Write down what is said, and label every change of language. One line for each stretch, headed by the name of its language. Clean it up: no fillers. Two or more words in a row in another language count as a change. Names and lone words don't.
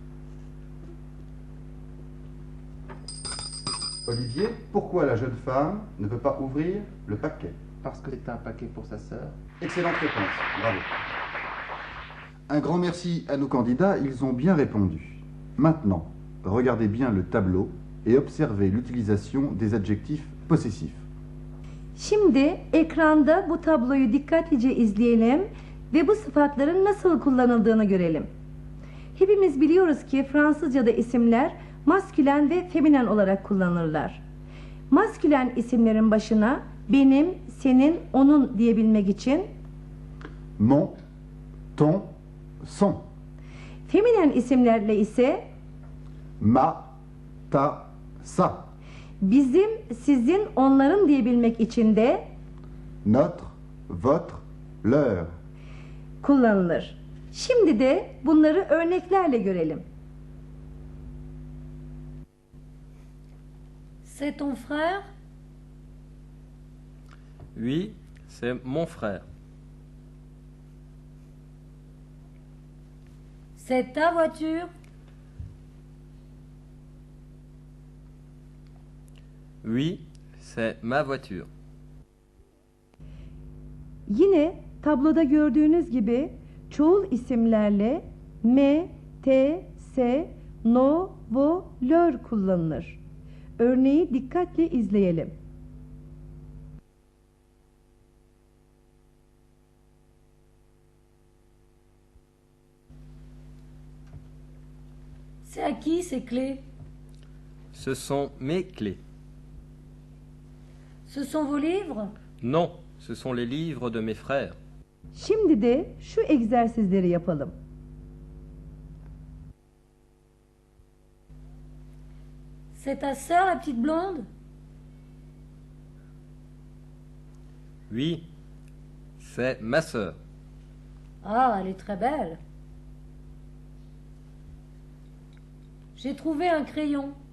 French: Olivier, pourquoi la jeune femme ne veut pas ouvrir le paquet? Parce que c'est un paquet pour sa sœur. Excellente réponse. Bravo. Un grand merci à nos candidats, ils ont bien répondu. Maintenant, regardez bien le tableau et observez l'utilisation des adjectifs possessifs.
Turkish: Şimdi ekranda bu tabloyu dikkatlice izleyelim ve bu sıfatların nasıl kullanıldığını görelim. Hepimiz biliyoruz ki Fransızca'da isimler maskülen ve feminen olarak kullanılırlar. Maskülen isimlerin başına benim, senin, onun diyebilmek için
French: Mon, ton, son.
Turkish: feminen isimlerle ise
French: Ma, ta, sa.
Turkish: bizim, sizin, onların diyebilmek için de
French: Notre, votre, leur.
Turkish: kullanılır. Şimdi de bunları örneklerle görelim.
French: C'est ton frère? Oui, c'est mon frère. C'est ta voiture? Oui, c'est ma voiture.
Turkish: Yine tabloda gördüğünüz gibi çoğul isimlerle
French: me, te, se, no, vo, lör kullanılır.
Turkish: Örneği dikkatle izleyelim.
French: C'est à qui ces clés? Ce sont mes clés. Ce sont vos livres? Non, ce sont les livres de mes frères.
Turkish: Şimdi de şu egzersizleri yapalım.
French: C'est ta sœur, la petite blonde? Oui, c'est ma sœur. Ah, elle est très belle. J'ai trouvé un crayon.